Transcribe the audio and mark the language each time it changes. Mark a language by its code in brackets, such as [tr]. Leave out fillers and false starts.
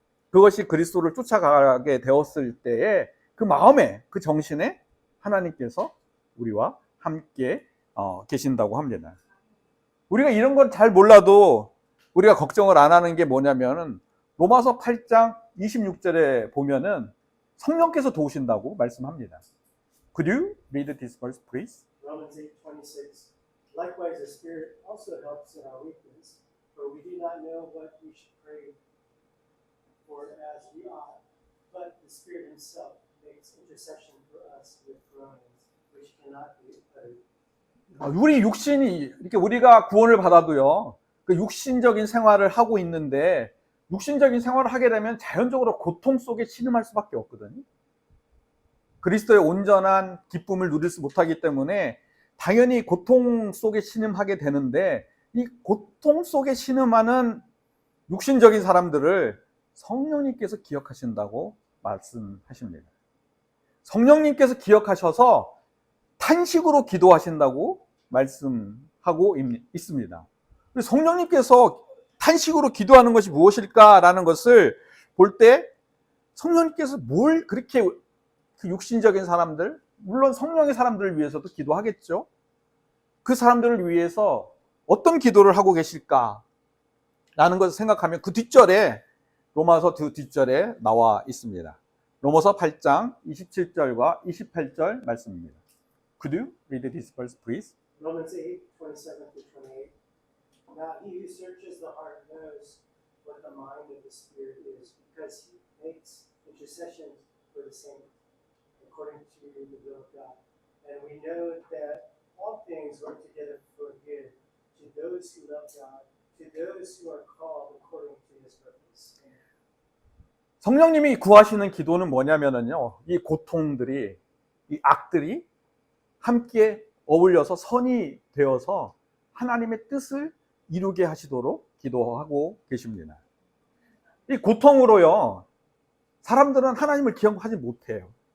[ko] 그것이 그리스도를 쫓아가게 되었을 때에 그 마음에, 그 정신에 하나님께서 우리와 함께 계신다고 합니다. 우리가 이런 건 잘 몰라도 우리가 걱정을 안 하는 게 뭐냐면은 로마서 8장 26절에 보면은 성령께서 도우신다고 말씀합니다. [en] Could you read this verse, please? Romans 8:26. Likewise, the Spirit also helps in our weakness, for we do not know what we should pray for as we ought, but the Spirit Himself makes intercession for us with groanings which cannot be uttered. [ko] 우리 육신이, 이렇게 우리가 구원을 받아도요, 그 육신적인 생활을 하고 있는데 육신적인 생활을 하게 되면 자연적으로 고통 속에 신음할 수밖에 없거든요. 그리스도의 온전한 기쁨을 누릴 수 못하기 때문에 당연히 고통 속에 신음하게 되는데, 이 고통 속에 신음하는 육신적인 사람들을 성령님께서 기억하신다고 말씀하십니다. 성령님께서 기억하셔서 탄식으로 기도하신다고 말씀하고 있습니다. 성령님께서 탄식으로 기도하는 것이 무엇일까라는 것을 볼 때, 성령님께서 뭘 그렇게 그 육신적인 사람들, 물론 성령의 사람들을 위해서도 기도하겠죠. 그 사람들을 위해서 어떤 기도를 하고 계실까 라는 것을 생각하면 그 뒷절에, 로마서 그 뒷절에 나와 있습니다. 로마서 8장 27절과 28절 말씀입니다. [en] Could you read this verse, please? Romans 8, 27 through 28. Now he who searches the heart knows what the mind of the Spirit is, because he makes intercession for the saints according to the will of God. And we know that all things work together for good to those who love God, to those who are called according to his purpose. [ko] 성령님이 구하시는 기도는 뭐냐면요, 이 고통들이, 이 악들이 함께 어울려서 선이 되어서 하나님의 뜻을 이루게 하시도록 기도하고 계십니다. 이 고통으로요, 사람들은 하나님을 기억하지 못해요.